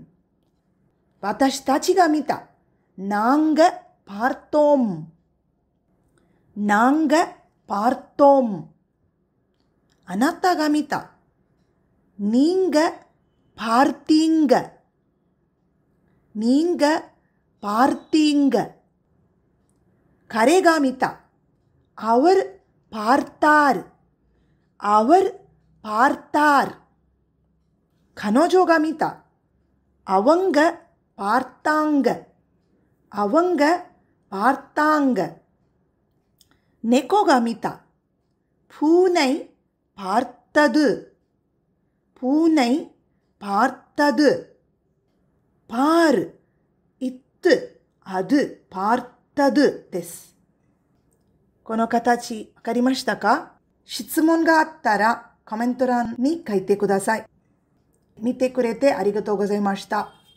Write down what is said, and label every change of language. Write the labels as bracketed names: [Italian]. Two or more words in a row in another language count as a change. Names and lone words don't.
[Japanese] 私たちが見た。 [Tamil] நாங்க பார்த்தோம். நாங்க பார்த்தோம். [Japanese] あなたが見た。 [Tamil] நீங்க பார்த்தீங்க. நீங்க பார்த்தீங்க. [Japanese] 彼が見た。 [Tamil] அவர் பார்த்தார். அவர் பார்த்தார். [Japanese] 彼女が見た。 [Tamil] அவங்க பார்த்தாங்க。 அவங்க பார்த்தாங்க。 [Japanese] 猫が見た。 [Tamil] பூனை பார்த்தது。 பூனை பார்த்தது。 [Japanese] par it ad partadu です。この形、わかりましたか？質問があったらコメント欄に書いてください。見てくれてありがとうございました。